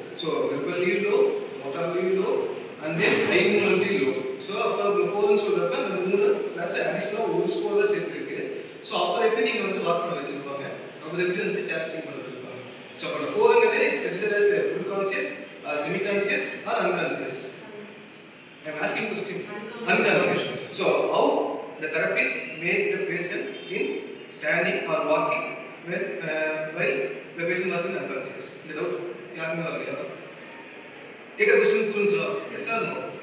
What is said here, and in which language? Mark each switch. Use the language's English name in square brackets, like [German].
[Tamil] So வெர்பல்லையும் low, மோட்டார்லையும் low, and then I மூவ்மெண்ட்லையும் low. So அப்போ 4ன்னு சொல்கிறப்ப அந்த 3 ப்ளஸ் அடிஷ்னலாக ஒரு ஸ்கோர் தான் சேர்த்துருக்கு. ஸோ அப்போ எப்படி நீங்கள் வந்து வாக் பண்ண வச்சுருப்பாங்க, அப்போ எப்படி வந்து சேஸ்டிங் பண்ண வச்சுருப்பாங்க. ஸோ அப்போ 4ங்கிறது [English] It's consider as full conscious or semi conscious or unconscious. I am asking question. Unconscious. So how the therapist made the patient in standing or walking when while the patient was in unconscious? The doubt [Tamil] யாருமே வரலையா? கேட்குற question புரிஞ்சா? S R no?